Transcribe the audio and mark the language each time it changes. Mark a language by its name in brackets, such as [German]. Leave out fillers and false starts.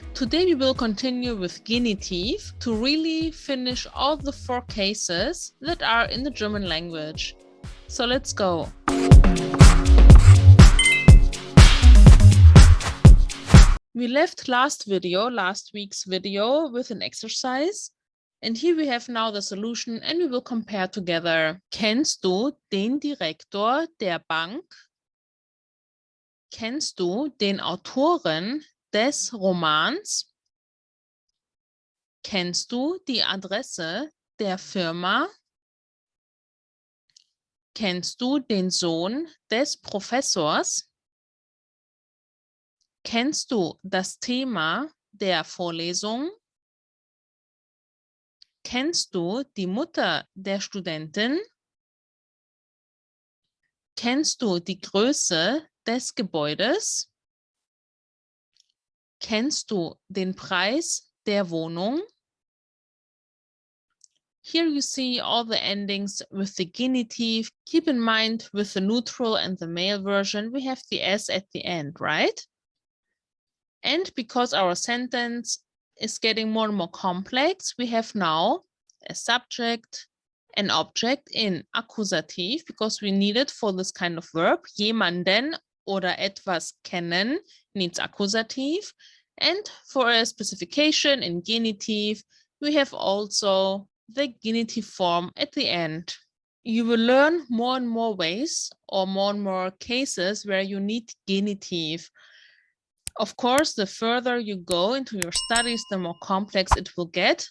[English] Today we will continue with Genitiv to really finish all the 4 cases that are in the German language. So let's go. We left last week's video with an exercise. And here we have now the solution and we will compare together. [German] Kennst du den Direktor der Bank? Kennst du den Autoren des Romans? Kennst du die Adresse der Firma? Kennst du den Sohn des Professors? Kennst du das Thema der Vorlesung? Kennst du die Mutter der Studentin? Kennst du die Größe des Gebäudes? Kennst du den Preis der Wohnung? [English] Here you see all the endings with the genitive. Keep in mind with the neutral and the male version, we have the S at the end, right? And because our sentence is getting more and more complex, we have now a subject, an object in Akkusativ, because we need it for this kind of verb. [German] Jemanden oder etwas kennen [English] needs Akkusativ. And for a specification in Genitiv, we have also the genitive form at the end. You will learn more and more ways or more and more cases where you need genitive. Of course, the further you go into your studies, the more complex it will get.